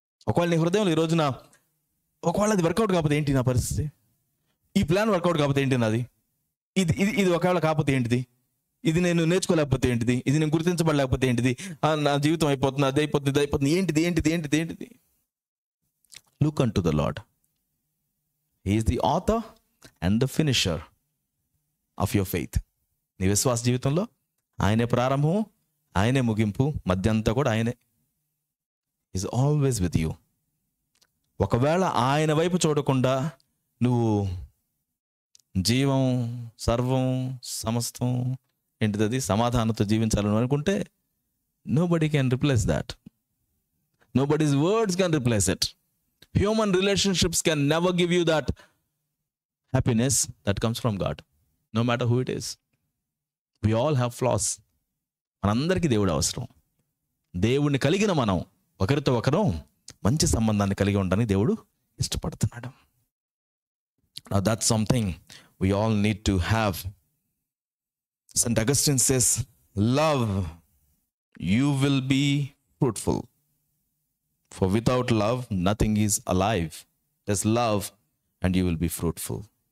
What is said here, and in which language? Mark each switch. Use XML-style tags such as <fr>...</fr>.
<te>ఒకవేళ నీ హృదయంలో ఈ రోజున ఒకవేళ అది వర్కౌట్ కాకపోతే ఏంటి నా పరిస్థితి? ఈ ప్లాన్ వర్కౌట్ కాకపోతే ఏంటి నాది? ఇది ఒకవేళ కాకపోతే ఏంటిది? ఇది నేను నేర్చుకోలేకపోతే ఏంటిది? ఇది నేను గుర్తించబడలేకపోతే ఏంటిది? నా జీవితం అయిపోతుంది, అది అయిపోతుంది, ఇది అయిపోతుంది, ఏంటిది ఏంటిది ఏంటిది ఏంటిది?</te> <en>Look unto the Lord. He is the author and the finisher of your faith.</en> <te>నీ విశ్వాస జీవితంలో ఆయనే ప్రారంభం, ఆయనే ముగింపు, మధ్య అంతా కూడా ఆయనే.</te> <en>He is always with you.</en> <te>ఒకవేళ ఆయన వైపు చూడకుండా నువ్వు జీవం, సర్వం, సమస్తం ఏంటిది సమాధానంతో జీవించాలని అనుకుంటే</te> <en>nobody can replace that. Nobody's words can replace it. Human relationships can never give you that happiness that comes from God, no matter who it is. We all have flaws.</en> <te>మనందరికీ దేవుడు అవసరం. దేవుణ్ణి కలిగిన మనం ఒకరితో ఒకరు మంచి సంబంధాన్ని కలిగి ఉండడానికి దేవుడు ఇష్టపడుతున్నాడు.</te> <en>Now that's something we all need to have. St. Augustine says, love, you will be fruitful. For without love, nothing is alive. Just love and you will be fruitful.</en>